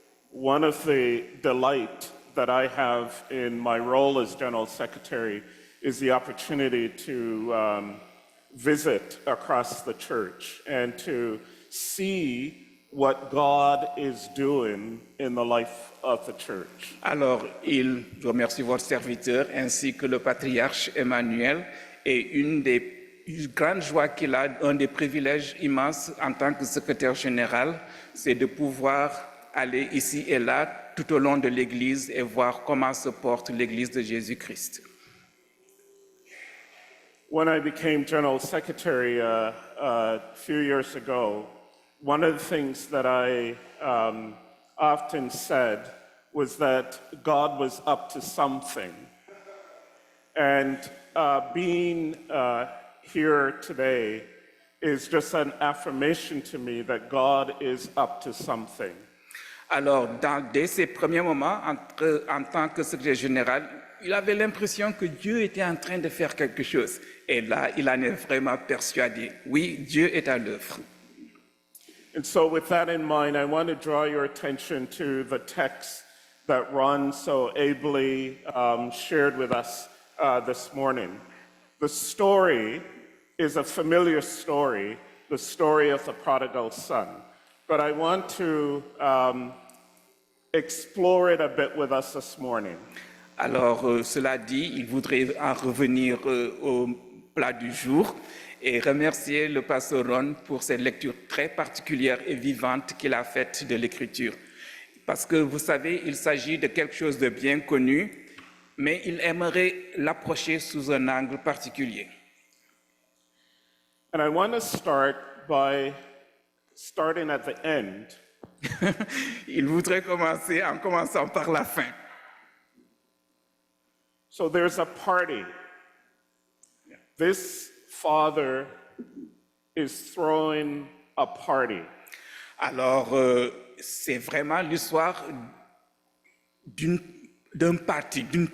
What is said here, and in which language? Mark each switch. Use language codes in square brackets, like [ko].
[en] One of the delight that I have in my role as General Secretary is the opportunity to visit across the church and to see what God is doing in the life of the church. [fr] Alors, il remercie votre serviteur ainsi que le patriarche Emmanuel, et une des grandes joies qu'il a, un des privilèges immenses en tant que secrétaire général, c'est de pouvoir aller ici et là tout au long de l'Église et voir comment se porte l'Église de Jésus-Christ. [en] When I became General Secretary a few years ago, one of the things that I often said was that God was up to something. And being here today is just an affirmation to me that God is up to something. [fr] Alors, dès ses premiers moments, en tant que secrétaire général, il avait l'impression que Dieu était en train de faire quelque chose. Et là, il en est vraiment persuadé. Oui, Dieu est à l'œuvre. [en] And so with that in mind, I want to draw your attention to the text that Ron so ably shared with us this morning. The story is a familiar story, the story of the prodigal son. But I want to explore it a bit with us this morning. [fr] Alors, cela dit, il voudrait en revenir au plat du jour et remercier le pasteur Ron pour cette lecture très particulière et vivante qu'il a faite de l'Écriture. Parce que, vous savez, il s'agit de quelque chose de bien connu, mais il aimerait l'approcher sous un angle particulier. [en] And I want to start by starting at the end. [fr] Il voudrait commencer en commençant par la fin. [en] So there's a party. This father is throwing a party. [fr] Alors, c'est vraiment l'histoire d'un parti.